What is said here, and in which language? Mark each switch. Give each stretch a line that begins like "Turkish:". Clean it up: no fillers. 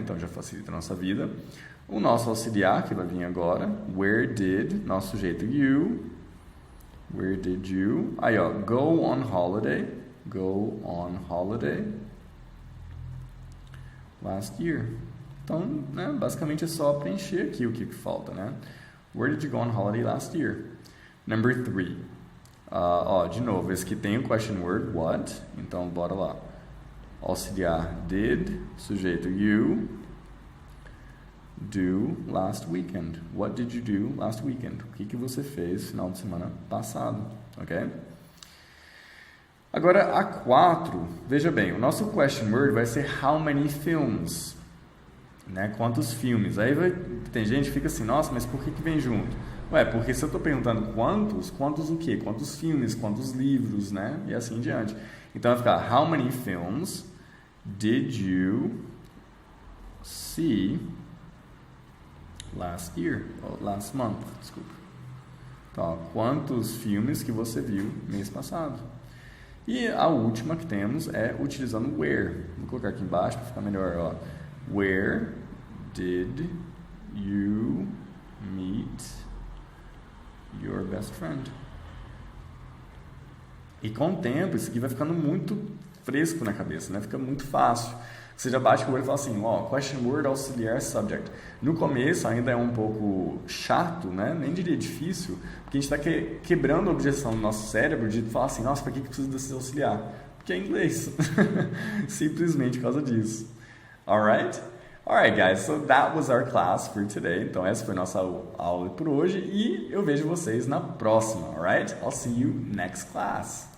Portuguese: Então já facilita a nossa vida. O nosso auxiliar, que vai vir agora, where did, nosso sujeito you.
English: Where did you? Aí, go on holiday. Go on holiday. Last year.
Portuguese: Então, né, basicamente é só preencher aqui o que falta, né?
English: Where did you go on holiday last year?
Portuguese: Number 3. De novo, esse aqui tem o question word, what. Então, bora lá.
English: Auxiliar did, sujeito you. Do last weekend. What did you do last weekend?
Portuguese: O que você fez no final de semana passado, ok? Agora, a 4, veja bem, o nosso question word vai ser how many films, né? Quantos filmes? Aí tem gente que fica assim, nossa, mas por que vem junto? Porque se eu estou perguntando quantos o quê? Quantos filmes, quantos livros, né?
English: E assim em diante.
Portuguese: Então vai ficar,
English: how many films did you see last year, last month, desculpa.
Portuguese: Então, quantos filmes que você viu mês passado? E a última que temos é utilizando where. Vou colocar aqui embaixo para ficar melhor. Ó.
English: Where did you meet your best friend?
Portuguese: E com o tempo, isso aqui vai ficando muito fresco na cabeça, né? Fica muito fácil. Você já bate com o olho e fala assim, ó, question word auxiliar subject. No começo ainda é um pouco chato, né? Nem diria difícil, porque a gente está quebrando a objeção no nosso cérebro de falar assim, nossa, para que precisa desse auxiliar? Porque é inglês. Simplesmente por causa disso.
English: Alright? Alright, guys, so that was our class for today.
Portuguese: Então, essa foi a nossa aula por hoje e eu vejo vocês na próxima, alright?
English: I'll see you next class.